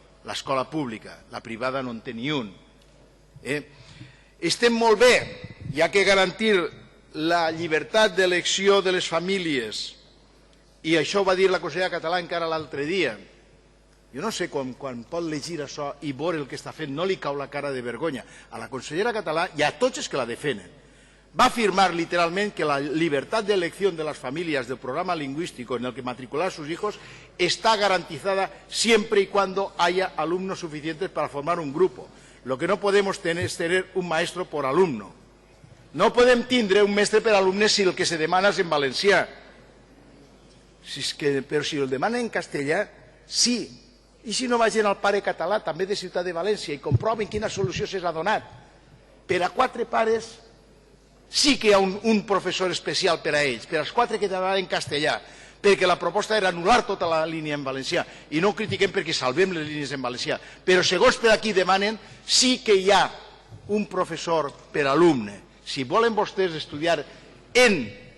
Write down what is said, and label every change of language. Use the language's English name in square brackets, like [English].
[Catalan] L'escola pública, la privada no en té ni un. Estem molt bé, hi ha que garantir la llibertat d'elecció de les famílies. I això ho va dir la consellera Català encara l'altre dia. Jo no sé quan pot llegir això i veure el que està fent, no li cau la cara de vergonya a la consellera Català i a tots els que la defenen. Va afirmar literalment que [Spanish] la libertad de elección de las familias del programa lingüístico en el que matricular a sus hijos está garantizada siempre y cuando haya alumnos suficientes para formar un grupo. Lo que no podemos tener es tener un maestro por alumno. [Catalan] No podem tindre un mestre per alumne si el que se demana és en valencià. Però si el demana en castellà, sí. I si no vagin al pare català, també de Ciutat de València, i comproven quina solució s'ha donat. Per a 4 pares sí que hi ha un professor especial per a ells, per als 4 que demanen en castellà, perquè la proposta era anul·lar tota la línia en valencià, i no ho critiquem perquè salvem les línies en valencià, però segons per aquí demanen, sí que hi ha un professor per alumne. Si volen vostès estudiar en